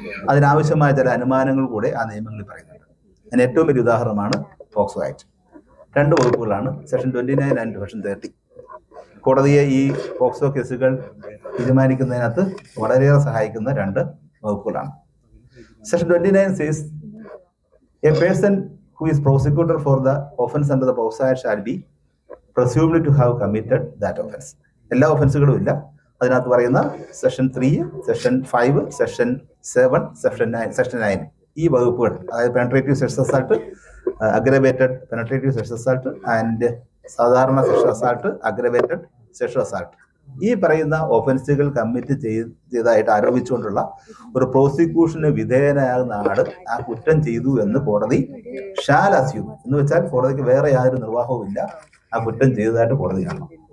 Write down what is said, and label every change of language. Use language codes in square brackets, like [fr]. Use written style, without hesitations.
[ml] അതിനാവശ്യമായ ചില അനുമാനങ്ങൾ കൂടെ ആ നിയമങ്ങളിൽ പറയുന്നുണ്ട്. അതിന് ഏറ്റവും വലിയ ഉദാഹരണമാണ് POCSO act. 2 വകുപ്പുകളാണ്, section 29 and section 30. കോടതിയെ ഈ പോക്സോ കേസുകൾ തീരുമാനിക്കുന്നതിനകത്ത് വളരെയേറെ സഹായിക്കുന്ന 2 വകുപ്പുകളാണ്. [en] Section 29 says a person who is prosecuted for the offence under the POCSO Act shall be presumed to have committed that offence. [ml] എല്ലാ ഒഫൻസുകളും ഇല്ല. അതിനകത്ത് പറയുന്ന സെക്ഷൻ 3, സെക്ഷൻ 5, സെക്ഷൻ 7, സെക്ഷൻ 9 ഈ വകുപ്പുകൾ, അതായത് penetrative sexual assault, aggravated penetrative sexual assault and സാധാരണ sexual assault, aggravated sexual assault, ഈ പറയുന്ന ഒഫൻസുകൾ കമ്മിറ്റ് ചെയ്തതായിട്ട് ആരോപിച്ചുകൊണ്ടുള്ള ഒരു പ്രോസിക്യൂഷന് വിധേയനാകുന്ന ആള് ആ കുറ്റം ചെയ്തു എന്ന് കോടതി ഷാൽ അസ്യൂം എന്ന് വെച്ചാൽ കോടതിക്ക് വേറെ യാതൊരു നിർവാഹവും ഇല്ല, ആ കുറ്റം ചെയ്തതായിട്ട് കോടതി കാണണം.